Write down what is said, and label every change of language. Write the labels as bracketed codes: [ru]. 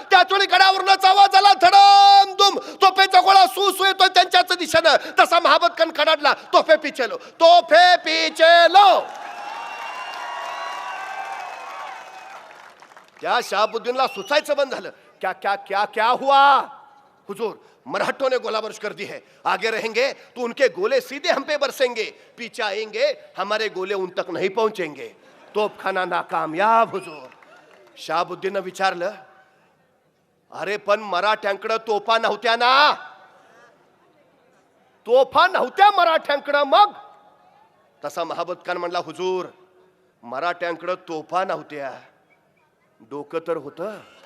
[mr] त्याच वेळी गडावरूनच आवाज आला धडम दुम. तोफेचा गोळा सू येतोय त्यांच्याच दिशेनं. तसा महाबत खान कडाडला. [hi] तोफे पिचेलो, तोफे पिचेलो. [mr] त्या शहाबुद्दीनला सुचायचं बंद झालं. [hi] क्या क्या क्या क्या हुआ? हुजूर मराठों ने गोला बारिश कर दी है. आगे रहेंगे तो उनके गोले सीधे हम पे बरसेंगे, पीछे आएंगे हमारे गोले उन तक नहीं पहुंचेंगे. तोपखाना नाकामयाब हुजूर. [mr] शहाबुद्दीन विचारलं, अरे पण मराठ्यांकडे तोफा नव्हत्या ना? तोफा नव्हत्या मराठ्यांकडे मग? तसा महाबत खान म्हणला हुजूर मराठ्यांकडे तोफा नव्हत्या, डोकं तर होतं.